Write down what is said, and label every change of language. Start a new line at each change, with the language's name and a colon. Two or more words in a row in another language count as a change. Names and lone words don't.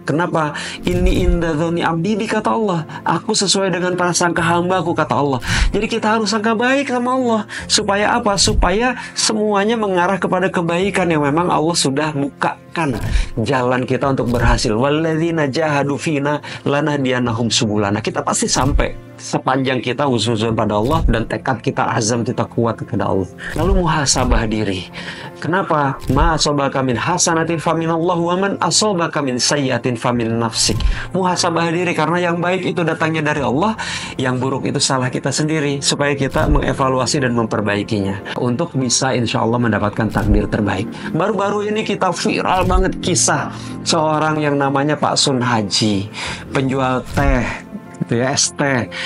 Indonesian: Kenapa? Ini
Arabic: عند ظن عبدي,
Indonesian: kata Allah. Aku sesuai dengan prasangka hambaku, kata Allah. Jadi kita harus sangka baik sama Allah. Supaya apa? Supaya semuanya mengarah kepada kebaikan yang memang Allah sudah bukakan jalan kita untuk berhasil.
Arabic: والذين جاهدوا فينا لنهدينهم سبلنا.
Indonesian: Kita pasti sampai sepanjang kita husnuzon pada Allah dan tekad kita, azam kita kuat kepada Allah. Lalu muhasabah diri. Kenapa?
Arabic: ما أصابك من حسنة فمن الله ومن أصابك من سيئة فمن نفسك.
Indonesian: Muhasabah diri karena yang baik itu datangnya dari Allah, yang buruk itu salah kita sendiri, supaya kita mengevaluasi dan memperbaikinya untuk bisa
Arabic: إن شاء الله
Indonesian: mendapatkan takdir terbaik. Baru-baru ini kita viral banget kisah seorang yang namanya Pak Sun Haji, penjual teh, es teh.